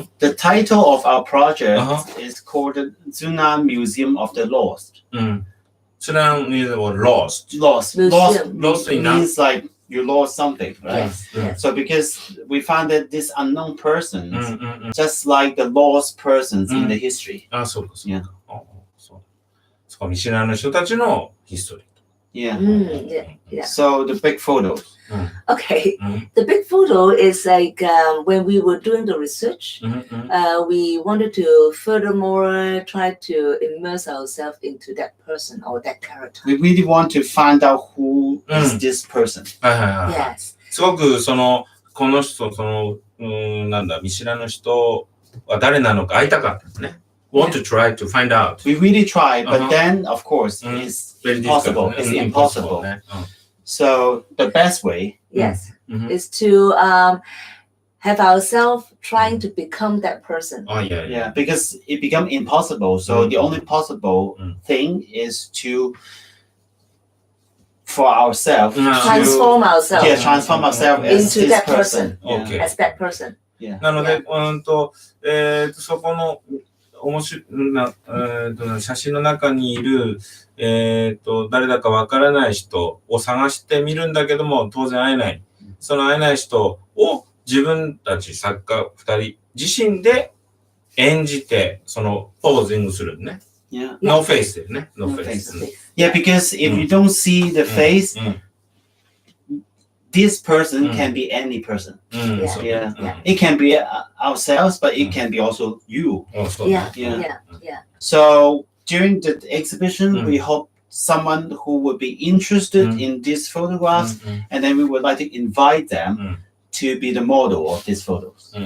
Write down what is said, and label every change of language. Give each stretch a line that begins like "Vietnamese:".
English: The title of our project is called the Tsunami Museum of the Lost. Tsunami Museum or lost. Lost Museum. means like you lost something, right? Yes. So because we found that these unknown persons, just like the lost persons in the history.
Japanese: あ、そうか、そうか。
English: Yeah.
Japanese: そうか、見知らぬ人たちのヒストリー。
English: Yeah. Yeah. So the big photos. Okay. The big photo is when we were doing the research, we wanted to furthermore try to immerse ourselves into that person or that character. We really want to find out who is this person.
Japanese: はいはいはい。
English: Yes.
Japanese: すごくこの人、見知らぬ人は誰なのか会いたかったね。
English: Want to try to find out. We really tried, but then of course it's impossible. It's impossible. So the best way, is to have ourselves trying to become that person. Oh, yeah. because it become impossible. So the only possible thing is for ourselves Transform ourselves transform ourselves as into this that person. Okay. As that person.
Japanese: なので、そこの面白い写真の中にいる、誰だかわからない人を探してみるんだけども、当然会えない。その会えない人を自分たち作家2人自身で演じて、ポージングするね。
English: Yeah. No face
Japanese: だよね。
English: No No face. face. Yeah, because if you don't see the face, this person can be any person. Yeah. It can be ourselves, but it can be also you. Yeah. So during the exhibition, we hope someone who would be interested in these photographs, and then we would like to invite them to be the model of these photos.